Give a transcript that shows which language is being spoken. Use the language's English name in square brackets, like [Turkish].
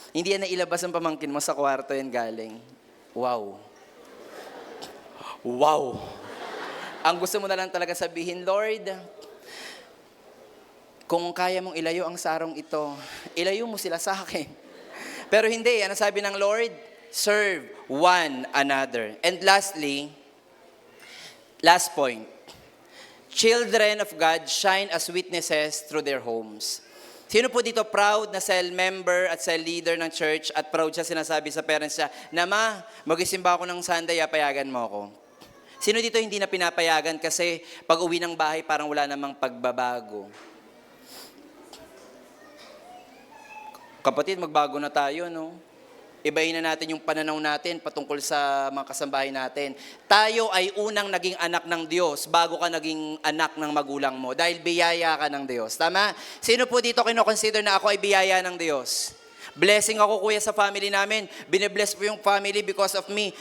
[Filipino] Hindi yan nailabas ang pamangkin mo sa kwarto yan galing. Wow. Wow. Ang gusto mo na lang talaga sabihin, Lord, kung kaya mong ilayo ang sarong ito, ilayo mo sila sa akin. Pero hindi, ano sabi ng Lord? [English] Serve one another. And lastly, last point, children of God shine as witnesses through their homes. [Filipino] Sino po dito proud na cell member at cell leader ng church at proud siya sinasabi sa parents niya, na ma, mag-isimba ako ng Sunday, payagan mo ako. Sino dito hindi na pinapayagan kasi pag uwi ng bahay parang wala namang pagbabago? Kapatid, magbago na tayo, no? Ibahin na natin yung pananaw natin patungkol sa mga kasambahay natin. Tayo ay unang naging anak ng Diyos bago ka naging anak ng magulang mo dahil biyaya ka ng Diyos. Tama? Sino po dito kino-consider na ako ay biyaya ng Diyos? Blessing ako, kuya, sa family namin. Bine-bless po yung family [English] because of me.